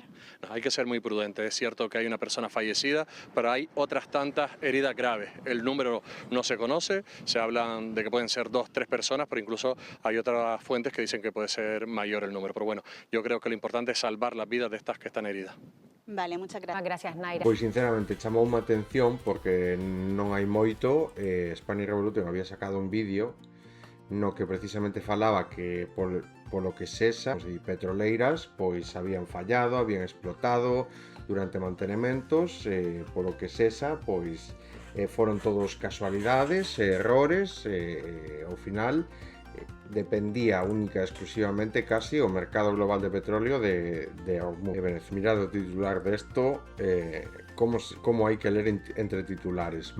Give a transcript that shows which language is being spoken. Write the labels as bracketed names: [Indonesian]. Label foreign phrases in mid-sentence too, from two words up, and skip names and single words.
[Spanish] No, hay que ser muy prudente. Es cierto que hay una persona fallecida, pero hay otras tantas heridas graves. El número no se conoce, se hablan de que pueden ser 2 o 3 personas, pero incluso hay otras fuentes que dicen que puede ser mayor el número. Pero bueno, yo creo que lo importante es salvar las vidas de estas que están heridas. Vale, muchas gracias. Gracias, Naira. [Galician] Pois sinceramente chamoume a atención porque non hai moito. Spanish Revolution había sacado un vídeo no que precisamente falaba que polo que sesa, petroleiras, pois habían fallado, habían explotado durante mantenementos, polo que sesa, pois foron todos casualidades, errores, ao final dependía única e exclusivamente casi o mercado global de petróleo de mirado o titular desto, como hai que ler entre titulares.